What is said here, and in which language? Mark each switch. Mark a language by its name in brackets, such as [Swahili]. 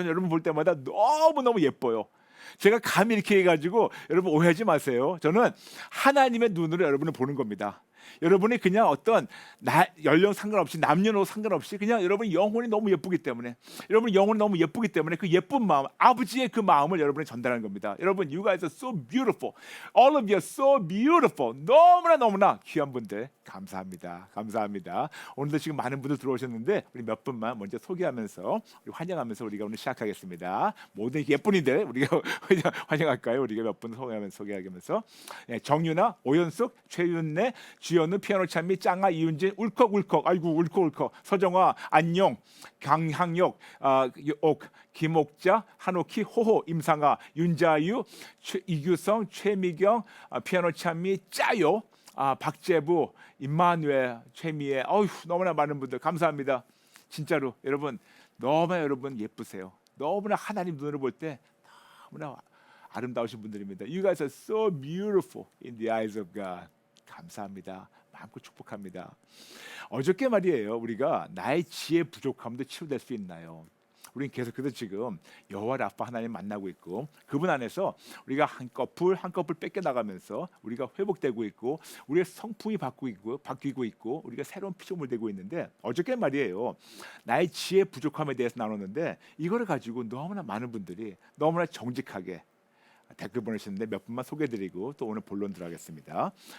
[Korean] 저는 여러분 볼 때마다 너무너무 예뻐요. 제가 감히 이렇게 해가지고 여러분 오해하지 마세요. 저는 하나님의 눈으로 여러분을 보는 겁니다. 여러분이 그냥 어떤 연령 상관없이 남녀노 상관없이 그냥 여러분이 영혼이 너무 예쁘기 때문에, 여러분 영혼이 너무 예쁘기 때문에 그 예쁜 마음, 아버지의 그 마음을 여러분이 전달하는 겁니다. [English] 여러분, you guys are so beautiful. All of you are so beautiful. [Korean] 너무나 귀한 분들 감사합니다. 감사합니다. 오늘도 지금 많은 분들 들어오셨는데 우리 몇 분만 먼저 소개하면서 우리 환영하면서 우리가 오늘 시작하겠습니다. 모든 예쁜이들 우리가 환영할까요? 우리가 몇 분 소개하면서 정유나, 오연숙, 최윤래, 주연우, 피아노 찬미, 짱아, 이윤진, 울컥, 아이고 울컥, 서정아, 안녕, 강향yok, 김옥자, 한옥희, 호호, 임상아, 윤자유, 이규성, 최미경, 피아노 찬미, 짜요, 박재부, 임마누엘, 최미애, 너무나 많은 분들 감사합니다. 진짜로 여러분 너무나 여러분 예쁘세요. 너무나 하나님 눈으로 볼 때 너무나 아름다우신 분들입니다. [English] You guys are so beautiful in the eyes of God. [Korean] 감사합니다. 마음껏 축복합니다. 어저께 말이에요, 우리가 나의 지혜 부족함도 치유될 수 있나요? 우리는 계속해서 지금 여호와 라파 하나님 만나고 있고, 그분 안에서 우리가 한꺼풀 뺏겨 나가면서 우리가 회복되고 있고, 우리의 성품이 바뀌고 있고, 우리가 새로운 피조물 되고 있는데, 어저께 말이에요, 나의 지혜 부족함에 대해서 나눴는데, 이거를 가지고 너무나 많은 분들이 너무나 정직하게 댓글 보내셨는데 몇 분만 소개해드리고 또 오늘 본론 들어가겠습니다.